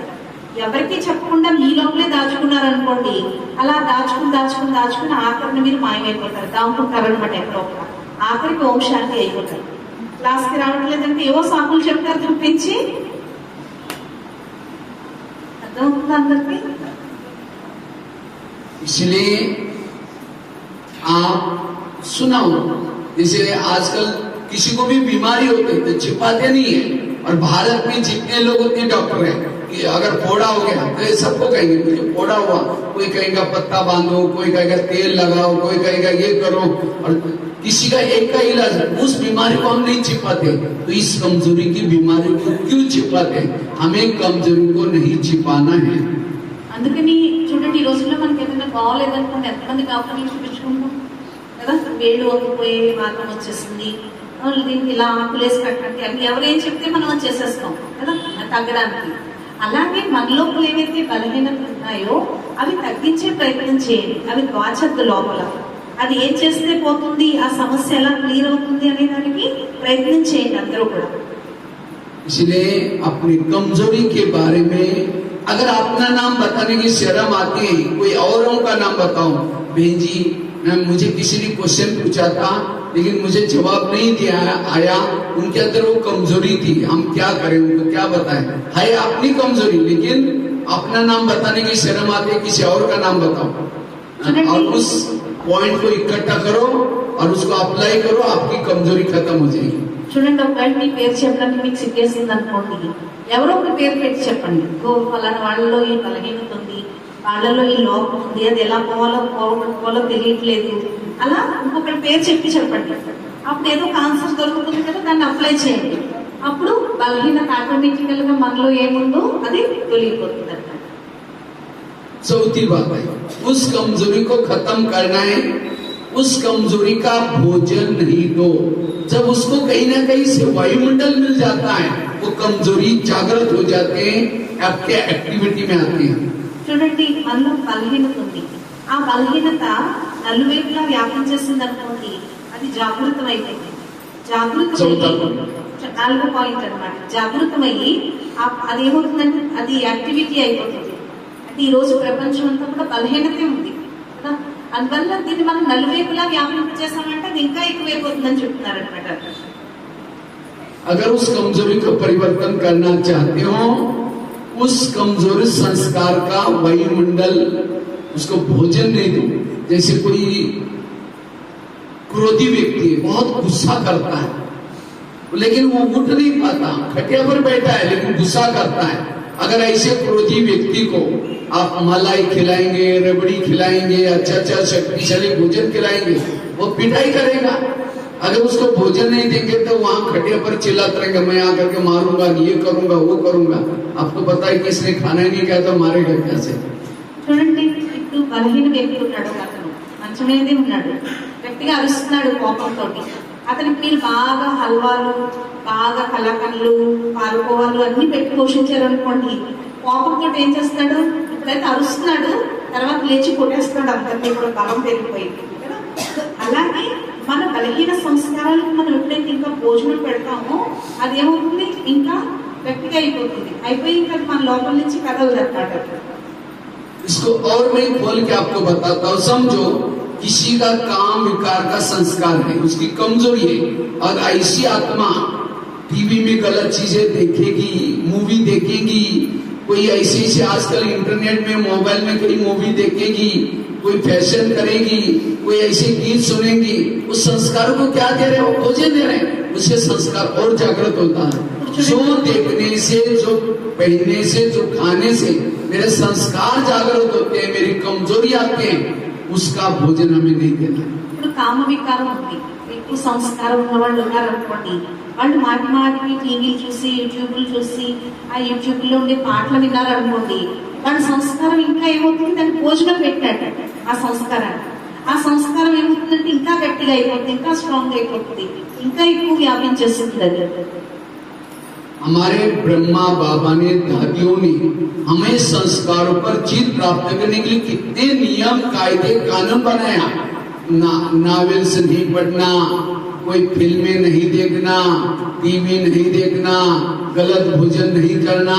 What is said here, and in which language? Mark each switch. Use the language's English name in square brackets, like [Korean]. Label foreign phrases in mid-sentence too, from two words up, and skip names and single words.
[Telugu] ఎవరికి చెప్పకుండా మీ లోపలే దాచుకున్నారనుకోండి, అలా దాచుకుని ఆఖరిని మీరు మాయమైపోతారు, దాముకుంటారనమాట. ఎక్కడో ఆఖరికి ఓం శాంతి అయిపోతారు. క్లాస్కి రావట్లేదంటే ఏవో సాకులు చెప్తారు చూపించి. అర్థమవుతుంది అందరికీ? [Hindi] इसलिए आप सुनाओ, जैसे आजकल किसी को भी बीमारी होती है तो छिपाते नहीं है। और भारत में जितने लोग उतने डॉक्टर हैं कि अगर फोड़ा हो गया तो ये सबको कहेंगे मुझे फोड़ा हुआ, कोई कहेगा पत्ता बांधो, कोई कहेगा तेल लगाओ, कोई कहेगा ये करो, और किसी का एक का इलाज है। उस बीमारी को हम नहीं छिपाते, तो इस कमजोरी की बीमारी को क्यों छिपाते? हमें कमजोरी को नहीं छिपाना है। [Telugu] అందుకని చూడండి, ఈ రోజుల్లో మనకి ఏదైనా బాగోలేదనుకోండి, ఎంతమంది డాక్టర్లు చూపించుకుంటాం కదా. వేళ్ళు వంగిపోయే మార్గం వచ్చేసింది, దీనికి ఇలా ఆకులేసి కట్టండి, అవి ఎవరేం చెప్తే మనం అది చేసేస్తాం కదా తగ్గడానికి. అలాగే మన లోపల ఏవైతే బలహీనతలు ఉన్నాయో అవి తగ్గించే ప్రయత్నం చేయండి. అవి దాచద్దు లోపల. అది ఏం చేస్తే పోతుంది, ఆ సమస్య ఎలా క్లియర్ అవుతుంది అనే దానికి ప్రయత్నం చేయండి అందరూ కూడా. [Hindi] इसलिए अपनी कमजोरी के बारे में अगर अपना नाम बताने की शर्म आती है, कोई औरों का नाम बताओ। बहन जी, मुझे किसी ने क्वेश्चन पूछा था लेकिन मुझे जवाब नहीं दिया आया, उनके अंदर वो कमजोरी थी, हम क्या करें, उनको क्या बताएं? है अपनी कमजोरी, लेकिन अपना नाम बताने की शर्म आती है, किसी और का नाम बताओ। और उस पॉइंट को इकट्ठा करो और उसको अप्लाई करो, आपकी कमजोरी खत्म हो जाएगी। [Telugu] చూడండి, ఒకవేళ మీ పేరు చెప్పడానికి మీకు సిగ్గేసింది అనుకోండి, ఎవరో ఒక పేరు పెట్టి చెప్పండి. ఫలానా వాళ్ళలో ఈ బలహీనత ఉంది, వాళ్ళలో ఈ లోపం ఉంది, అది ఎలా పోవాలో తెలియట్లేదు, అలా ఇంకొకటి పేరు చెప్పండి. అప్పుడు ఏదో ఒక ఆన్సర్ దొరుకుతుంది కదా, దాన్ని అప్లై చేయండి. అప్పుడు బలహీనత ఆటోమేటికల్ గా మనలో ఏముందో అది తొలగిపోతుంది అన్నమాట. [Hindi] चौथी बात है, उस कमजोरी को खत्म करना है। उस कमजोरी का भोजन नहीं दो। जब उसको कहीं ना कहीं से वायुमंडल मिल जाता है, वो कमजोरी जागृत हो जाते हैं, आपके एक्टिविटी में आती है। [Telugu] చూడండి, మనలో బలహీనత ఉంది. ఆ బలహీనత నలువైపులా వ్యాపించేసింది అనుకోండి, అది జాగృతం అయిపోయింది. నాలుగో పాయింట్ అన్నమాట. జాగృతమయ్యి అదేమవుతుందంటే అది యాక్టివిటీ అయిపోతుంది. అంటే ఈ రోజు ప్రపంచం అంతా కూడా బలహీనతే ఉంది కదా. అందువల్ల దీన్ని మనం నలువైపులా వ్యాపింపజేసామంటే అది ఇంకా ఎక్కువైపోతుందని చెప్తున్నారు అనమాట. [Hindi] अगर उस कमजोरी को परिवर्तन करना चाहते हो, उस कमजोरी संस्कार का वायुमंडल उसको भोजन नहीं दो। जैसे कोई क्रोधी व्यक्ति है, बहुत गुस्सा करता है, लेकिन वो उठ नहीं पाता, खटिया पर बैठा है लेकिन गुस्सा करता है। अगर ऐसे क्रोधी व्यक्ति को आप मलाई खिलाएंगे, रबड़ी खिलाएंगे, अच्छा शक्तिशाली भोजन खिलाएंगे, वो पिटाई करेगा। अगर उसको भोजन नहीं देंगे तो वहां खटिया पर चिल्लाते रहेंगे, मैं आकर के मारूंगा, ये करूंगा, वो करूंगा। आपको पता है कि इसने खाना ही नहीं खाया तो मारेगा कैसे? చూడండి, ఇప్పుడు బలహీన వ్యక్తి ఉన్నాడు, అతను మంచం మీదే ఉన్నాడు, గట్టిగా అరుస్తున్నాడు కోపంతో. అతనికి మీరు బాగా హల్వాలు, బాగా కలాకండ్లు, పాలకోవాలు అన్ని పెట్టి పోషించారు అనుకోండి, కోపంతో ఏం చేస్తాడు? ఇప్పుడైతే అరుస్తున్నాడు, తర్వాత లేచి కొట్టేస్తున్నాడు, అందరినీ కూడా బలం పెరిగిపోయింది కదా. అలాగే మన బలహీన సంస్కారాలకు మనం ఎప్పుడైతే ఇంకా భోజనం పెడతామో అది ఏమవుతుంది, ఇంకా గట్టిగా అయిపోయి ఇంకా మన లోపల నుంచి కదలదు అన్నమాట. इसको और मैं खोल के आपको बताता हूँ। समझो किसी का काम विकार का संस्कार है, उसकी कमजोरी है, और ऐसी आत्मा टीवी में गलत चीजें देखेगी, मूवी देखेगी, कोई ऐसे आजकल इंटरनेट में मोबाइल में कोई मूवी देखेगी, कोई फैशन करेगी, कोई ऐसे गीत सुनेगी, उस संस्कार को क्या दे रहे हो? भोजन दे रहे हैं, उससे संस्कार और जागृत होता है। जो देखने से, जो पहनने से, जो खाने से मेरे संस्कार जागृत होते हैं, मेरी कमजोरी आती है, उसका भोजन हमें नहीं देना। [Telugu] ఇప్పుడు కామ వికారం ఉంది, ఎక్కువ సంస్కారం ఉన్న వాళ్ళు ఉన్నారనుకోండి, వాళ్ళు మాటి మాటికి టీవీలు చూసి యూట్యూబ్లు చూసి ఆ యూట్యూబ్లో ఉండే పాటలు విన్నారనుకోండి, వాళ్ళ సంస్కారం ఇంకా ఏమవుతుంది, దాన్ని భోజనం పెట్టాడు ఆ సంస్కారాన్ని. ఆ సంస్కారం ఏమవుతుందంటే ఇంకా గట్టిగా అయిపోతుంది, ఇంకా స్ట్రాంగ్ అయిపోతుంది, ఇంకా ఎక్కువ వ్యాపించేస్తుంది అది. [Hindi] हमारे ब्रह्मा बाबा ने, दादियों ने हमें संस्कारों पर जीत प्राप्त करने के लिए कितने नियम कायदे कानून बनाया। नावेल्स नहीं पढ़ना, कोई फिल्में नहीं देखना, टीवी नहीं देखना, गलत भोजन नहीं करना।